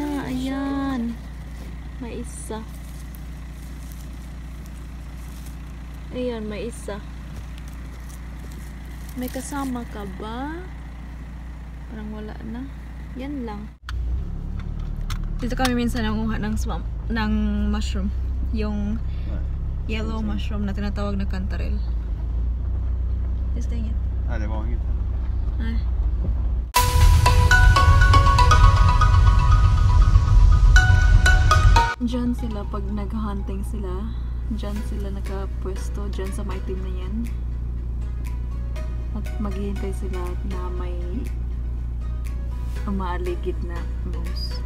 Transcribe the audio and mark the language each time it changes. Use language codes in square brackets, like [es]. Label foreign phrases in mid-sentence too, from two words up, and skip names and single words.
[tl] Ayan. May isa. Ayan, may isa. May kasama ka ba? Parang wala na. Yan lang. Dito kami minsan nanguha ng swamp, ng mushroom. Yung [en] yellow mushroom [tl] na tinatawag na cantarell. [en] Just dang it. [sv] Nej, det var inget. Nej. [tl] Diyan sila pag nag-hunting sila. Diyan sila nakapwesto. Diyan sa maitim na yan. At maghihintay sila na may umaaligid na moose.